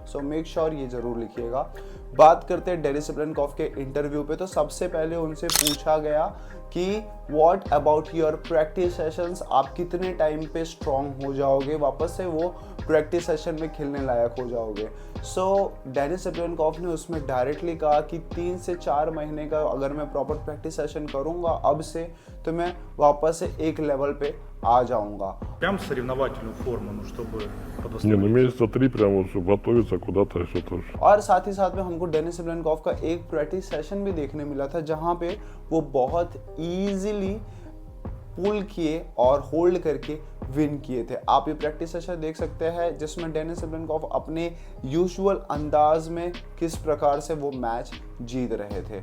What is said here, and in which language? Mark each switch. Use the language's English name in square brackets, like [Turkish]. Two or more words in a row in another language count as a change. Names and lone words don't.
[English] so make sure [Hindi] ये जरूर लिखिएगा। बात करते हैं डेनिस सिप्लेनकॉफ के इंटरव्यू पे, तो सबसे पहले उनसे पूछा गया कि [English] what about your practice sessions, [Hindi] आप कितने टाइम पे स्ट्रांग हो जाओगे, वापस से वो [English] practice session [Hindi] में खेलने लायक हो जाओगे। सो डेनिस सिप्लेनकॉफ ने उसमें डायरेक्टली कहा कि 3 से 4 महीने का अगर मैं [English] proper practice session [Hindi] करूंगा अब से, तो मैं वापस से एक लेवल पे आ जाऊंगा। [Russian] Прям соревновательную форму, ну, чтобы Не, подостроить. ну месяца 3 прям вот, чтобы готовиться куда-то, что-то. [Hindi] और साथ ही साथ में हमको डेनिस सिप्लेनकॉफ का एक [English] practice session [Hindi] भी देखने मिला था, जहाँ पे वो बहुत [English] easily pull [Hindi] किए और होल्ड करके विन किए थे। आप ये [English] practice session [Hindi] देख सकते हैं जिसमें डेनिस सिप्लेनकॉफ अपने यूजुअल अंदाज में किस प्रकार से वो मैच जीत रहे थे।